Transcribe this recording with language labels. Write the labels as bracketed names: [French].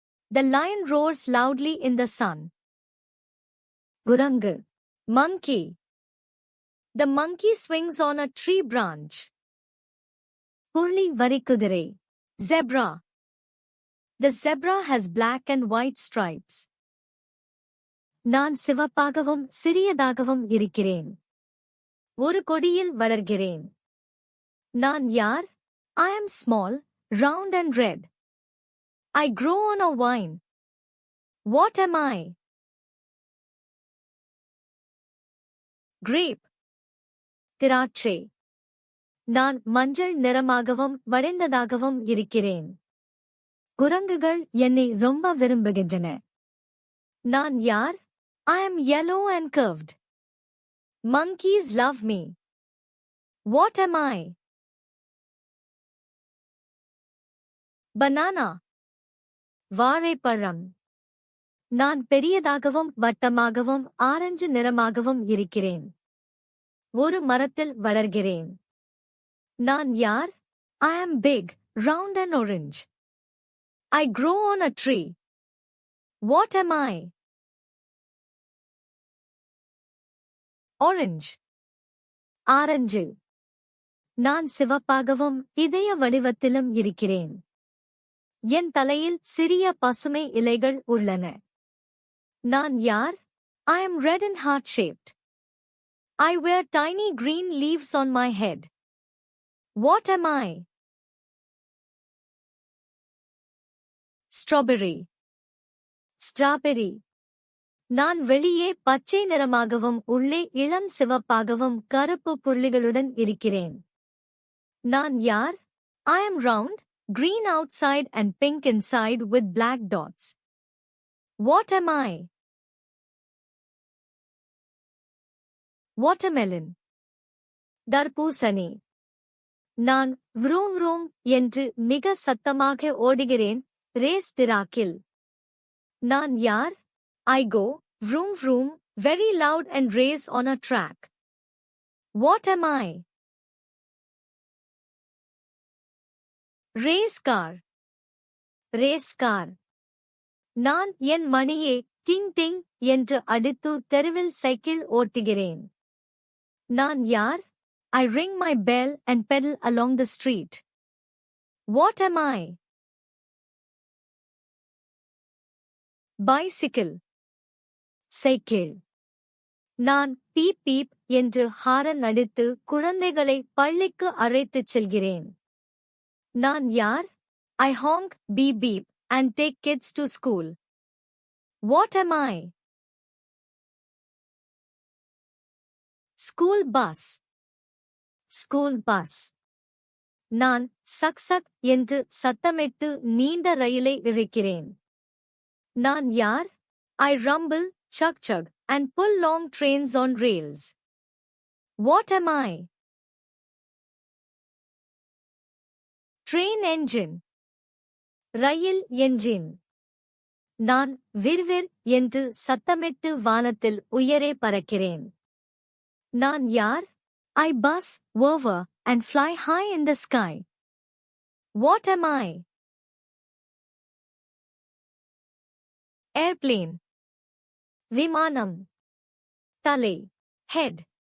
[English] The lion roars loudly in the sun. Gurangu. Monkey. The monkey swings on a tree branch. Purli varikudire. Zebra. The zebra has black and white stripes. [Tamil] நான் சிவப்பாகவும் சிறியதாகவும் இருக்கிறேன். ஒரு கொடியில் வளர்கிறேன். நான் யார்? [English] I am small, round and red. I grow on a vine. What am I? Grape. [Tamil] திராட்சை. நான் மஞ்சள் நிறமாகவும் வளைந்ததாகவும் இருக்கிறேன். குரங்குகள் என்னை ரொம்ப விரும்புகின்றன. நான் யார்? [English] I am yellow and curved. Monkeys love me. What am I? Banana. [Tamil] வாழைப்பழம். நான் பெரியதாகவும் வட்டமாகவும் ஆரஞ்சு நிறமாகவும் இருக்கிறேன். ஒரு மரத்தில் வளர்கிறேன். நான் யார்? [English] I am big, round and orange. I grow on a tree. What am I? Orange. [Tamil] Orange. நான் சிவப்பாகவும் இதய வடிவத்திலும் இருக்கிறேன். என் தலையில் சிறிய பசுமை இலைகள் உள்ளன. நான் யார்? [English] I am red and heart-shaped. I wear tiny green leaves on my head. What am I? Strawberry. Strawberry. [Tamil] நான் வெளியே பச்சை நிறமாகவும் உள்ளே இளம் சிவப்பாகவும் கருப்பு புள்ளிகளுடன் இருக்கிறேன். நான் யார்? [English] I am round, green outside and pink inside with black dots. What am I? Watermelon. [Tamil] தர்பூசணி. நான் vroom vroom என்று மிக சத்தமாக ஓடுகிறேன், ரேஸ் டிராக்கில். நான் யார்? [English] I go, vroom vroom, very loud and race on a track. What am I? Race car. Race car. [Tamil] நான் என் மணியை டிங் டிங் என்று அடித்து தெருவில் சைக்கிள் ஓட்டுகிறேன். நான் யார்? [English] I ring my bell and pedal along the street. What am I? Bicycle. Cycle. [Tamil] நான் beep beep என்று horn அடித்து குழந்தைகளை பள்ளிக்கு அழைத்துச் செல்கிறேன். நான் யார்? [English] I honk, beep beep, and take kids to school. What am I? School bus. School bus. [Tamil] நான் சக் சக் என்று சத்தமிட்டு நீண்ட ரயிலை இழுக்கிறேன். நான் யார்? [English] I rumble, chug chug, and pull long trains on rails. What am I? Train engine. Rail engine. [Tamil] நான் விர்விர் என்று சத்தமிட்டு வானத்தில் உயரே பறக்கிறேன். நான் யார்? [English] I buzz, whir, and fly high in the sky. What am I? Airplane. [Tamil] விமானம். தலை. [English] Head.